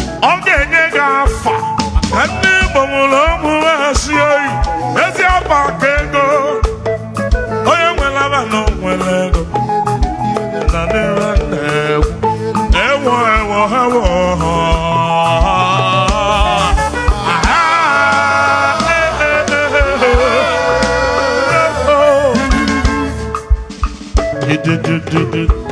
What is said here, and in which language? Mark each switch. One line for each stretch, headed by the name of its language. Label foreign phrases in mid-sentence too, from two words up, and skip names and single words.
Igbo: Ọ ga-enye gị afa. Ka ndị Igbo mụrụ ụmụ ha si oyi. Ezi afa ka ego. Onye nwere aba na o nwere ego. Na ndị nwe na-egwu. Ewo, ewo, ewo. Aha. Eh, eh, eh, eh, eh. Du, du, du, du, du.